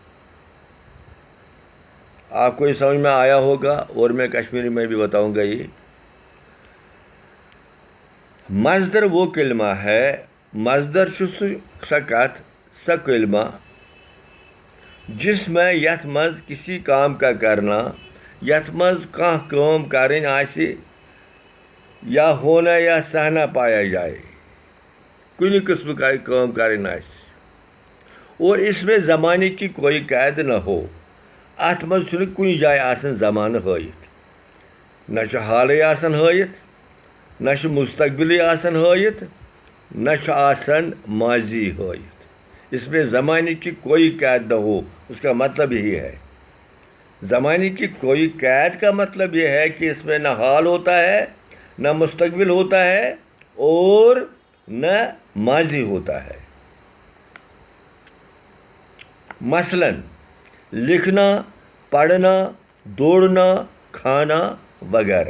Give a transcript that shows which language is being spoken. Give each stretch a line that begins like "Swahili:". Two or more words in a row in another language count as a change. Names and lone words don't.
Urdu: آپ کو یہ سمجھ میں آیا ہوگا، اور میں کشمیری میں بھی بتاؤں گا۔ یہ مصدر وہ کلمہ ہے، مصدر
Kashmiri: سہ کلمہ
Urdu: جس میں
Kashmiri: یتھ مز
Urdu: کسی کام کا کرنا،
Kashmiri: یتھ مز کانٛہہ کٲم کرٕنۍ آسہِ
Urdu: یا ہونا یا سہنا پایا جائے،
Kashmiri: کُنہِ قٕسمہٕ کا کٲم کرٕنۍ آسہِ،
Urdu: اور اس میں زمانے کی کوئی قید نہ ہو۔
Kashmiri: اتھ منٛز چھُنہٕ کُنہِ جایہِ آسان زمانہٕ ہٲیِتھ، نہ چھُ حالٕے آسان ہٲیِتھ، نہ چھُ مستقبلٕے آسان ہٲیِتھ، نہ چھُ آسان ماضی ہٲیِتھ۔
Urdu: اس میں زمانے کی کوئی قید نہ ہو، اس کا مطلب یہی ہے۔ زمانے کی کوئی قید کا مطلب یہ ہے کہ اس میں نہ حال ہوتا ہے، نہ مستقبل ہوتا ہے، اور نہ ماضی ہوتا ہے۔ مثلاً لکھنا، پڑھنا، دوڑنا، کھانا وغیرہ۔